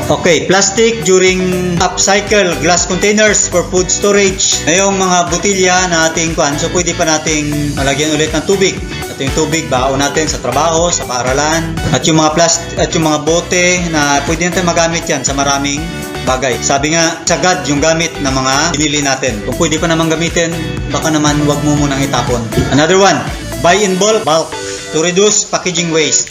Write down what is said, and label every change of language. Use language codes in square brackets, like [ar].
[en] Okay, plastic during upcycle glass containers for food storage. [tl] Ngayong mga botilya na ating so pwede pa nating malagyan ulit ng tubig. At yung tubig, baon natin sa trabaho, sa paaralan. At yung mga bote na pwede natin magamit yan sa maraming bagay. Sabi nga, sagad yung gamit ng mga binili natin. Kung pwede pa naman gamitin, baka naman wag mo munang itapon. [en] Another one, buy in bulk to reduce packaging waste.